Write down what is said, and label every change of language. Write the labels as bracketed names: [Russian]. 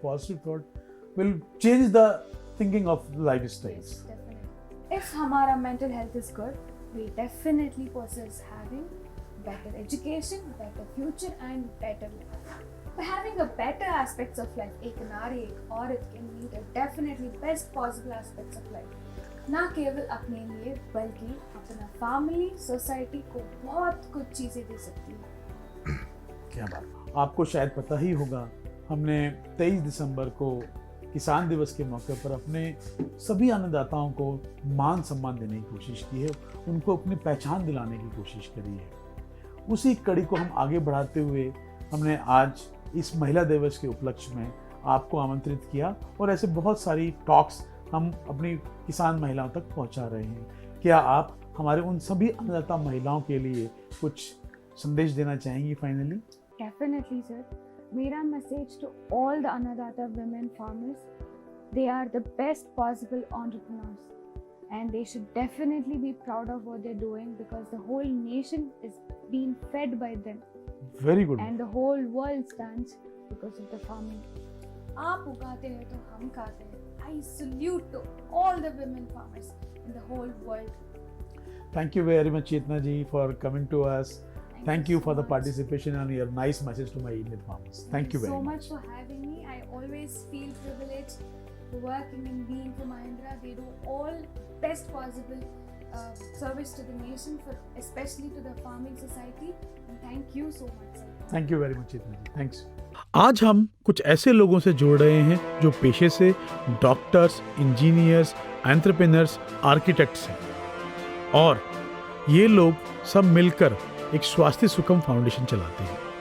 [English] Positive thought will change the thinking of lifestyles. If [Hindi] हमारा [English] mental health is good, we definitely possess having better education, better future and better life. By having a better aspects of life, [Hindi] एक नारी एक औरत [English] can meet a definitely best possible aspects of life. [Hindi] ना केवल अपने लिए बल्कि अपना फैमिली, सोसाइटी को बहुत कुछ चीज़ें दे सकती है. क्या बात. आपको शायद पता ही होगा, हमने 23 दिसंबर को किसान दिवस के मौके पर अपने सभी अन्नदाताओं को मान सम्मान देने की कोशिश की है, उनको अपनी पहचान दिलाने की कोशिश करी है. उसी कड़ी को हम आगे बढ़ाते हुए हमने आज इस महिला दिवस के उपलक्ष्य में आपको आमंत्रित किया और ऐसे बहुत सारी टॉक्स हम अपनी किसान महिलाओं तक पहुंचा रहे हैं. क्या आप हमारे उन सभी अन्नदाता महिलाओं के लिए कुछ संदेश देना चाहेंगी फाइनली? [English] Definitely, sir. [Hindi] मेरा message [English] to all the Annadata women farmers, they are the best possible entrepreneurs. And they should definitely be proud of what they're doing because the whole nation is being fed by them. Very good. And the whole world stands because of the farming. [Hindi] आप उगाते हैं तो हम खाते हैं. [English] I salute to all the women farmers in the whole world. Thank you very much, Chetna ji, for coming to us. Thank you for the participation and your nice message to my Indian farmers. Thank you very much. So much for having me. I always feel privileged working and being for Mahindra. They do all best possible service to the nation, for especially to the farming society. And thank you so much, sir. Thank you very much, Chetna ji. Thanks. [Hindi] आज हम कुछ ऐसे लोगों से जुड़ रहे हैं जो पेशे से डॉक्टर्स, इंजीनियर्स, एंटरप्रेन्योर्स, आर्किटेक्ट्स हैं और ये लोग सब मिलकर एक स्वास्थ्य सुखम फाउंडेशन चलाते हैं.